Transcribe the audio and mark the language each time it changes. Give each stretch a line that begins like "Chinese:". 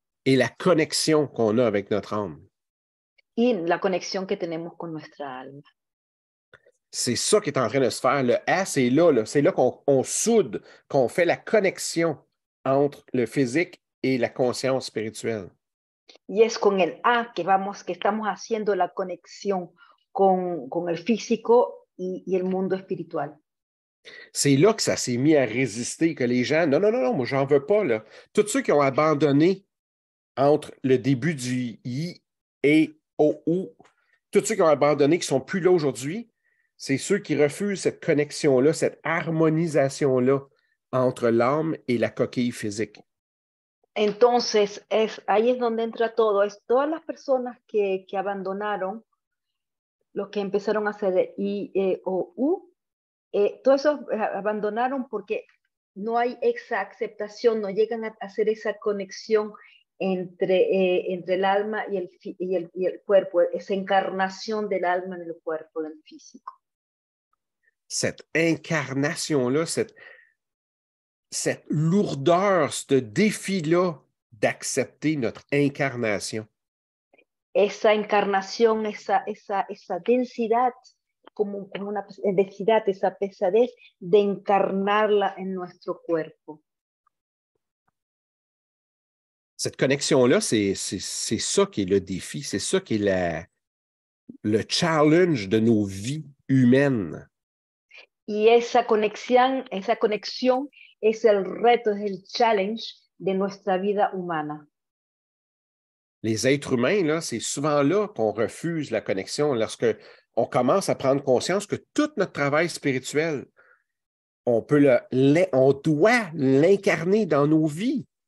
French: Et la connexion qu'on a avec notre âme.
Spanish: Y la conexión que tenemos con nuestra alma.
French: C'est ça qui est en train de se faire. Le A, c'est là. C'est là qu'on soude, qu'on fait la connexion entre le physique et la conscience spirituelle.
Spanish: Y es con el A que estamos haciendo la conexión con el físico y el mundo espiritual.
French: C'est là que ça s'est mis à résister, que les gens, non, moi, j'en veux pas, là. Tous ceux qui ont abandonné entre le début du I et au OU, tous ceux qui ont abandonné, qui ne sont plus là aujourd'hui, c'est ceux qui refusent cette connexion-là, cette harmonisation-là entre l'âme et la coquille physique.
Spanish: Entonces, ahí es donde entra todo. Es todas las personas que abandonaron, los que empezaron a hacer I, E, O, U, todos esos abandonaron porque no hay esa aceptación, no llegan a hacer esa conexión entre el alma y el cuerpo, esa encarnación del alma en el cuerpo, del físico.
French: Cette incarnation-là, cette lourdeur, ce défi-là d'accepter notre incarnation.
Spanish: Esa encarnación, esa densidad, como una densidad, esa pesadez de encarnarla en nuestro cuerpo.
French: Cette connexion-là, c'est ça qui est le défi, c'est ça qui est le challenge de nos vies humaines.
Spanish: Y esa conexión es el reto, es el challenge de nuestra vida humana.
French: Les êtres humains, là, c'est souvent là qu'on refuse la connexion, lorsque on commence à prendre conscience que tout notre travail spirituel, on doit l'incarner dans nos vies.